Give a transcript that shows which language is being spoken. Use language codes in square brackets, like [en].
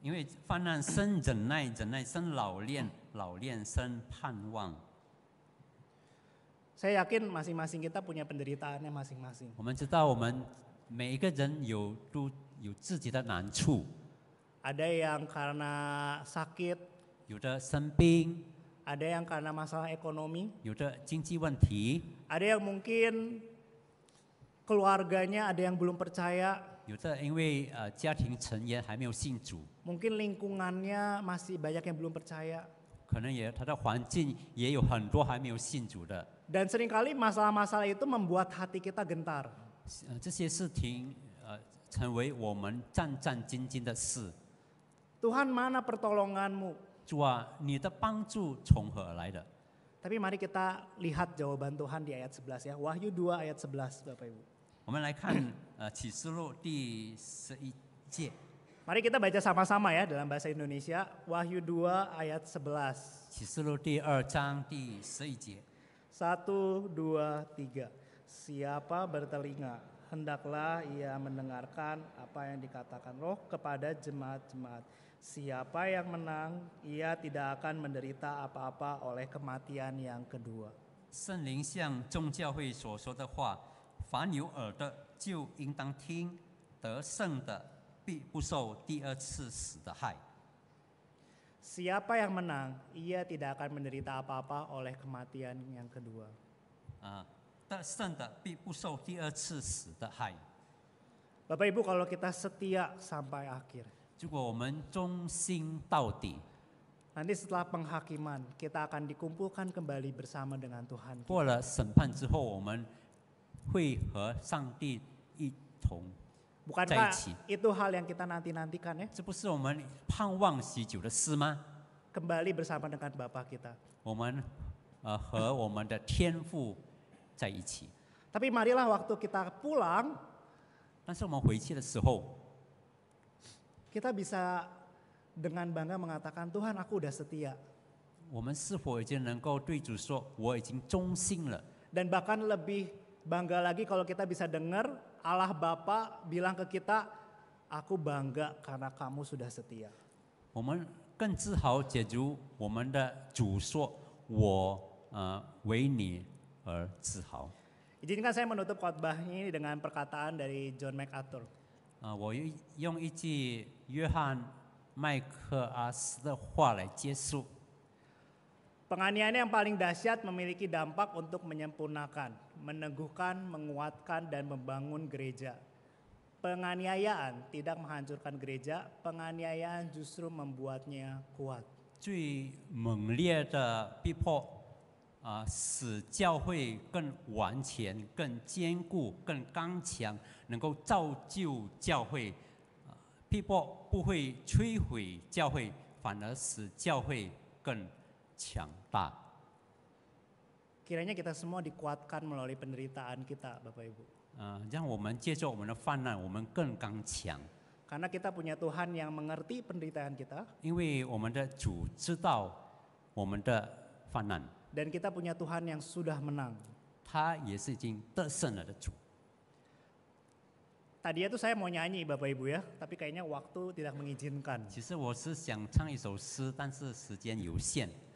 [zh] 因为患难生忍耐，忍耐生老练，老练生盼望。 [id] Saya yakin masing-masing kita punya penderitaannya masing-masing. [zh] 我们知道，我们每一个人有自己的难处， [id] Ada yang karena sakit, [zh] 有的生病， [id] ada yang karena masalah ekonomi, [zh] 有的经济问题， [id] ada yang mungkin keluarganya ada yang belum percaya, [zh] 有的因为家庭成员还没有信主， [id] mungkin lingkungannya masih banyak yang belum percaya. [zh] 可能他的环境也有很多还没有信主的。 [id] Dan seringkali masalah-masalah itu membuat hati kita gentar. [zh] 这些事情成为我们战战兢兢的事。 [id] Tuhan, mana pertolonganmu? [zh] 主啊，你的帮助从何而来的？ [id] Tapi mari kita lihat jawaban Tuhan di ayat 11 ya. Wahyu 2 ayat 11 Bapak Ibu. [zh] 我们来看启示录第11节。 [id] Mari kita baca sama-sama ya dalam bahasa Indonesia. Wahyu 2 ayat 11. [zh] 启示录第2章第11节。 [id] 1, 2, 3. Siapa bertelinga, hendaklah ia mendengarkan apa yang dikatakan Roh kepada jemaat-jemaat. Siapa yang menang, ia tidak akan menderita apa-apa oleh kematian yang kedua. [zh] 圣灵向众教会所说的话，凡有耳的就应当听，得胜的必不受第二次死的害。 [id] Siapa yang menang, ia tidak akan menderita apa-apa oleh kematian yang kedua. [zh] 得胜的必不受第二次死的害。 [id] Bapak Ibu, kalau kita setia sampai akhir, [zh] 如果我们忠心到底， [id] nanti setelah penghakiman kita akan dikumpulkan kembali bersama dengan Tuhan. [zh] 过了审判之后，我们会和上帝一同。 [id] Bukankah itu hal yang kita nanti-nantikan ya? [zh] 这不是我们盼望许久的事吗？ [id] Kembali bersama dengan Bapa kita. [zh] 我们和我们的天父在一起。 [id] Tapi marilah waktu kita pulang, [zh] 但是我们回去的时候， [id] kita bisa dengan bangga mengatakan, Tuhan, aku udah setia. [zh] 我们是否已经能够对主说，我已经忠心了？ [id] Dan bahkan lebih bangga lagi kalau kita bisa dengar Allah Bapa bilang ke kita, aku bangga karena kamu sudah setia. [zh] 我们更自豪，解如我们的主说：“我为你而自豪。” [id] Izinkan saya menutup khotbah ini dengan perkataan dari John MacArthur. [zh] 我用一句约翰麦克阿斯的话来结束。 [id] Penganiayaan yang paling dahsyat memiliki dampak untuk menyempurnakan, meneguhkan, menguatkan, dan membangun gereja. Penganiayaan tidak menghancurkan gereja, penganiayaan justru membuatnya kuat. [zh] 最猛烈的逼迫，使教会更完全、更坚固、更刚强，能够造就教会。逼迫不会摧毁教会，反而使教会更强大。 [id] Kiranya kita semua dikuatkan melalui penderitaan kita, Bapak Ibu. [zh] 让我们借着我们的患难，我们更刚强， [id] Karena kita punya Tuhan yang mengerti penderitaan kita, [zh] 因为我们的主知道我们的患难， [id] dan kita punya Tuhan yang sudah menang. [zh] 他也是已经得胜了的主。 [id] Tadinya tuh saya mau nyanyi Bapak Ibu ya, tapi kayaknya waktu tidak mengizinkan. [zh] 其实我是想唱一首诗，但是时间有限，